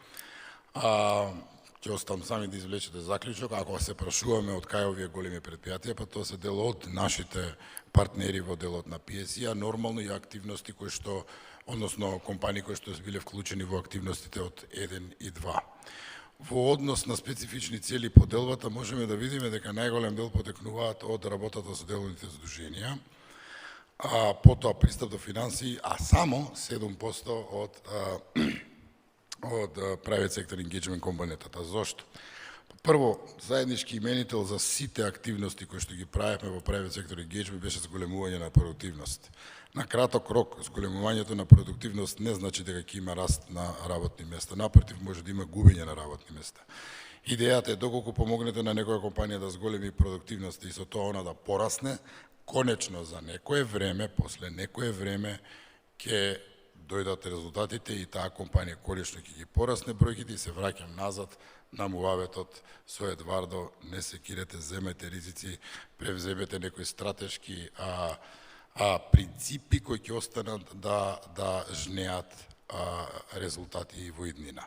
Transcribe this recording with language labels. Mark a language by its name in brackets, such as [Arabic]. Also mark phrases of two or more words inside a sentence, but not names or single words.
[Macedonian] Ќе оставам сами да извлечете заклучок, ако се прашуваме од кај овие големи предпријатија, па тоа се дел од нашите партнери во делот на PSI, а нормално и активности кои што, односно компании кои што биле вклучени во активностите од 1 и 2. Во однос на специфични цели по делбата можеме да видиме дека најголем дел потекнуваат од работата со деловите здруженија, а потоа пристап до финансии, а само 7% од [English] private sector engagement [Macedonian] компонентата. Зошто? Прво, заеднички именител за сите активности кои што ги правевме во [English] private sector engagement [Macedonian] беше зголемување на продуктивност. На краток рок, зголемувањето на продуктивност не значи дека ќе има раст на работни места. Напротив, може да има губење на работни места. Идејата е доколку помогнете на некоја компанија да зголеми продуктивност и со тоа она да порасне, конечно за некое време, после некое време ќе дојдат резултатите и таа компанија колично ќе ги порасне бројките и се враќам назад на муаветот со Едвардо, не се кирете, земете ризици, превземете некои стратешки принципи кои ќе останат да жнеат резултати во иднина.